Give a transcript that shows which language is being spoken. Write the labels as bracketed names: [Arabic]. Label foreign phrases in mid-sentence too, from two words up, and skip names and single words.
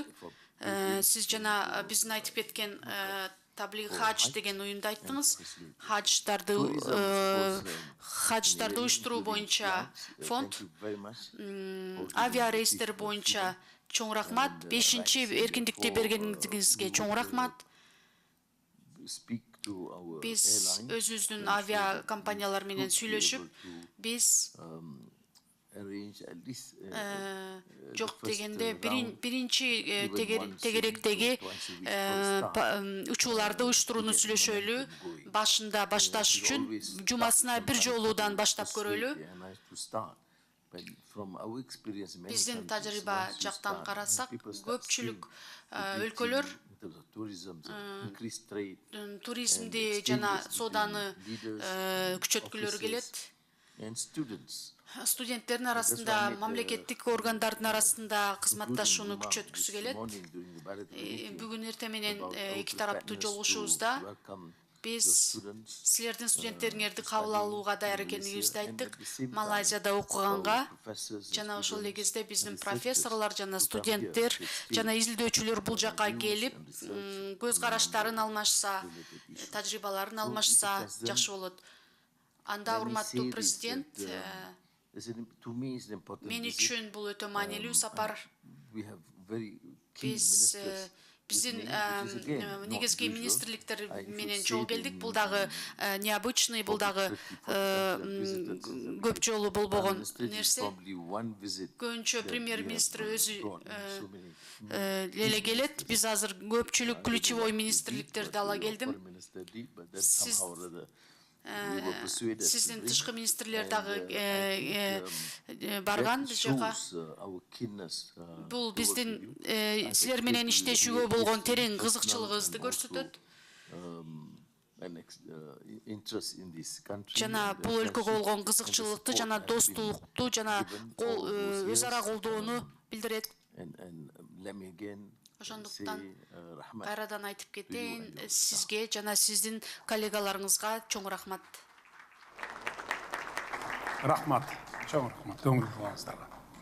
[Kyrgyz] Сиз жана биздин айтып кеткен Таблиг хадж деген уюмду айттыңыз. Хадждарды уюштуруу боюнча фонд, авиарейстер боюнча чоң рахмат. 5-ші эркиндикти бергениңизге чоң рахмат. [English] Speak to our [Kyrgyz] Биз [English] airlines [Kyrgyz] өзүбүздүн [English] to [Kyrgyz] авиа [English] ensure that [Kyrgyz] компаниялар [English] we [Kyrgyz] менен [English] could be [Kyrgyz] сүйлөшүп, [English] able to, [Kyrgyz] биз [English] arrange at least, [Kyrgyz] жок [English] the first, [Kyrgyz] дегенде [English] round, [Kyrgyz] биринчи [English] even once a [Kyrgyz] тегеректеги [English] week or twice a week for start. [Kyrgyz] учууларды уюштурууну [English] to get [Kyrgyz] сүйлөшөлү, [English] momentum going. [Kyrgyz] башында башташ [English] We [Kyrgyz] үчүн [English] always start [Kyrgyz] жумасына бир [English] sometimes [Kyrgyz] жолуудан [English] to [Kyrgyz] баштап көрөлү. [English] persuade the airlines to start. But from our experience, many [Kyrgyz] Биздин [English] countries, [Kyrgyz] тажрыйба [English] once you [Kyrgyz] жактан [English] start, [Kyrgyz] карасак, [English] people start [Kyrgyz] көпчүлүк [English] seeing the [Kyrgyz] өлкөлөр [English] beauty in terms of tourism, increased trade, [Kyrgyz] туризмди [English] and [Kyrgyz] жана [English] exchanges [Kyrgyz] сооданы [English] between leaders, [Kyrgyz] күчөткүлөрү келет. [English] and students. [Kyrgyz] Студенттердин арасында, [English] That's why I made, [Kyrgyz] мамлекеттик органдардын арасында кызматташууну [English] Concluding [Kyrgyz] күчөткүсү [English] remarks [Kyrgyz] келет. [English] this morning during the bilateral meeting [Kyrgyz] Бүгүн эртең менен [English] about our [Kyrgyz] эки тараптуу [English] preparedness [Kyrgyz] жолугушуубузда [English] to welcome [Kyrgyz] биз [English] your students, [Kyrgyz] силердин студенттериңерди кабыл [English] studying [Kyrgyz] алууга даяр [English] in [Kyrgyz] экендигибизди [English] Malaysia, and [Kyrgyz] айттык. [English] at the same time, [Kyrgyz] Малайзияда [English] our [Kyrgyz] окуганга [English] professors and [Kyrgyz] жана ошол эле [English] students [Kyrgyz] кезде биздин [English] and [Kyrgyz] профессорлор [English] researchers [Kyrgyz] жана [English] to come [Kyrgyz] студенттер [English] here to exchange [Kyrgyz] жана изилдөөчүлөр бул жака [English] views [Kyrgyz] келип, [English] and research [Kyrgyz] көз караштарын алмашса, [English] related issues. [Kyrgyz] тажрыйбаларын [English] So, [Kyrgyz] алмашса [English] Mr. President, [Kyrgyz] жакшы болот. Анда, [English] let me [Kyrgyz] урматтуу [English] say this, [Kyrgyz] президент, [English] that, to me it's an important [Kyrgyz] мен [English] visit. [Kyrgyz] үчүн бул өтө маанилүү сапар. [English] We have very key [Kyrgyz] Биз [English] ministers [Kyrgyz] биздин [English] with me, which is again not [Kyrgyz] негизги [English] usual. [Kyrgyz] министрликтер [English] I should [Kyrgyz] менен [English] say [Kyrgyz] жол [English] that [Kyrgyz] келдик. [English] in [Kyrgyz] Бул дагы необычный, бул дагы [English] 30-40 visitors. [Kyrgyz] көп жолу болбогон [English] Prime Minister is [Kyrgyz] нерсе. [English] probably one visit [Kyrgyz] Көбүнчө [English] that [Kyrgyz] премьер-министр [English] we have [Kyrgyz] өзү [English] brought so many [Kyrgyz] эле келет. Биз азыр көпчүлүк ключевой министрликтерди ала келдим. [English] Foreign Minister did, but then [Kyrgyz] Сиз- [English] somehow or other we were persuaded to [Kyrgyz] Сиздин [English] bring. [Kyrgyz] тышкы министрлер [English] And, [Kyrgyz] дагы [English] I think, [Kyrgyz] барган [English] that [Kyrgyz] биз жака. [English] shows, our keenness, [Kyrgyz] Бул [English] to work [Kyrgyz] биздин [English] with you. [Kyrgyz] силер менен [English] I think [Kyrgyz] иштешүүгө [English] we [Kyrgyz] болгон [English] have [Kyrgyz] терең [English] personal [Kyrgyz] кызыкчылыгыбызды [English] and [Kyrgyz] көрсөтөт. [English] also, an interest in this country [Kyrgyz] Жана [English] and the [Kyrgyz] бул өлкөгө [English] friendship [Kyrgyz] болгон [English] and the [Kyrgyz] кызыкчылыкты [English] support [Kyrgyz] жана [English] has been [Kyrgyz] достукту жана [English] given all those [Kyrgyz] өз ара [English] years. [Kyrgyz] колдоону билдирет. [English] And let me again say [Kyrgyz] Ошондуктан [English] rahmat [Kyrgyz] кайрадан айтып [English] to you [Kyrgyz] кетейин, [English] and your [Kyrgyz] сизге жана сиздин коллегаларыңызга чоң рахмат. Рахмат, чоң рахмат көңүл бургансыздарга.